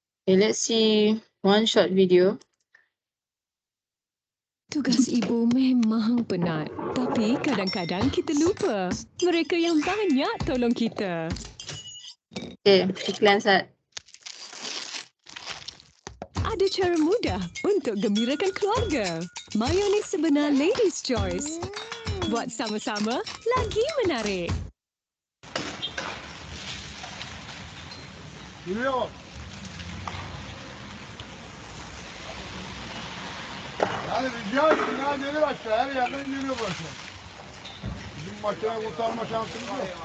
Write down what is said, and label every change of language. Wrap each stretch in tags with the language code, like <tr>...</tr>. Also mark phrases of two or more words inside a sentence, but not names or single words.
<en>Okay, let's see one short video.</en> <ms>Tugas ibu memang penat. Tapi kadang-kadang kita lupa. Mereka yang banyak tolong kita. Okay, iklan Sat. Ada cara mudah untuk gembirakan keluarga. Mayonis sebenar Ladies' Choice. Buat sama-sama, lagi menarik.</ms> <tr>Geliyor. Yani rica ettim ya gelir aşağı her yerden geliyor burası. Bizim makine kurtarma şansımız yok.</tr>